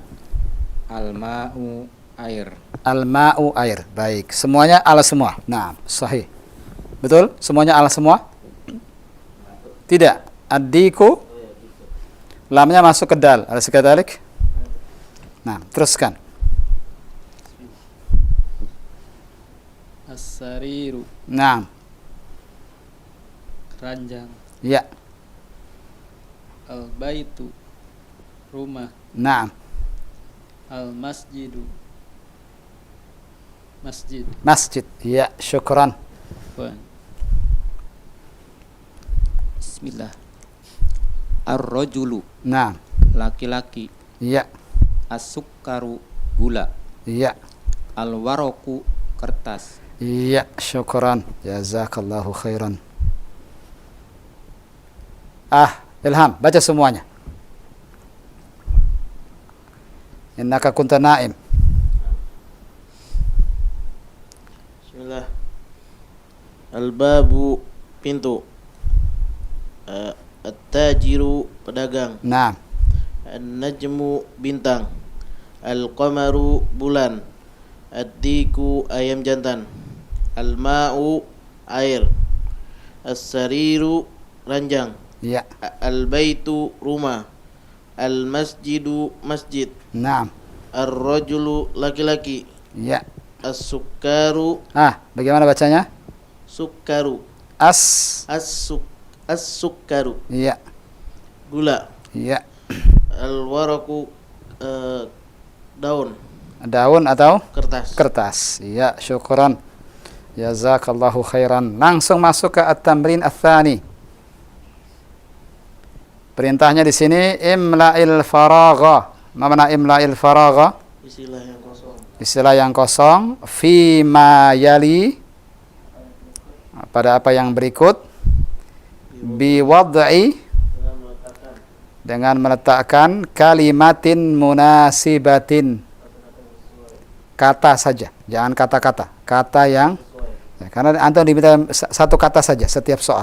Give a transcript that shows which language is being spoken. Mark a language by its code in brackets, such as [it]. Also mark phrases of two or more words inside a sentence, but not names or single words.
[id] Al-ma'u, air. Al-ma'u, air. Baik. Semuanya al semua. Nah, sahih. Betul? Semuanya al semua? Tidak. Ad-diku, lamnya masuk ke dal. Ada sekadalik? Nah, teruskan. As-sariru, Nah. ranjang. Ya. Al-baitu, rumah. Nah. Al-masjidu, masjid. Masjid. Ya, syukran. Bismillah. Ar-rajulu. Nah. laki-laki. Iya. As-sukkaru gula. Iya. Al-waroku kertas. Iya, syukran. [ar] جزاك الله خيرا. [id] Ilham, baca semuanya. [ar] إنك كنت نائم. [id] Bismillah. Al-babu pintu. At-tajiru pedagang. Naam. An-najmu bintang. Al-qamaru bulan. Ad-diku ayam jantan. Al-ma'u air. As-sariru ranjang. Iya. Al-baitu rumah. Al-masjidu masjid. Naam. Ar-rajulu laki-laki. Iya. As-sukkaru Bagaimana bacanya? sukkaru. As-sukkaru Iya. gula. Iya. Al-waraku daun Daun atau kertas. kertas. Iya, syukran. [ar] جزاك الله خيرا. [id] Langsung masuk ke [ar] التمرين الثاني. [id] Perintahnya di sini [ar] املأ الفراغ. [id] Ma mana [ar] املأ الفراغ? [id] Istilah yang kosong. Istilah yang kosong [ar] في ما يلي, [id] pada apa yang berikut, [ar] بوضع, [id] dengan meletakkan [ar] كلمة مناسبة, [id] kata saja, jangan kata-kata, kata yang karena antum diminta satu kata saja setiap soal.